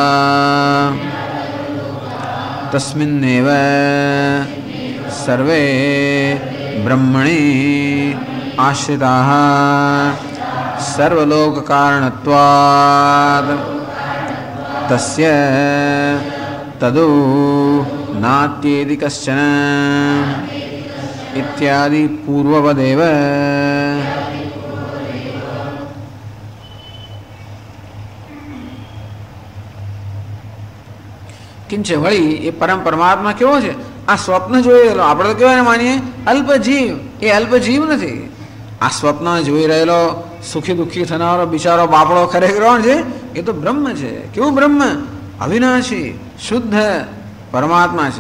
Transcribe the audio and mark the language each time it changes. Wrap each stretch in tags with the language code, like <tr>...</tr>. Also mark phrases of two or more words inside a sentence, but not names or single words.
<sa>તસ્મિન્નેવ સર્વે બ્રહ્મણિ આશ્રિતાઃ સર્વલોકકારણત્વાत् તસ્ય તદુ નાત્યેતિ કશ્ચન इत्यादि पूर्ववदेव।</sa> <gu>किंच वળી એ પરમ પરમાત્મા કેવો છે? આ સ્વપ્ન જોઈ રહેલો, આપણે તો કેવાય માનીએ અલ્પ જીવ, એ અલ્પ જીવ નથી। આ સ્વપ્ન જોઈ રહેલો સુખી દુઃખી થનારો બિચારો બાપડો ખરેખર છે એ તો બ્રહ્મ છે। કેવું બ્રહ્મ? અવિનાશી શુદ્ધ પરમાત્મા છે।</gu>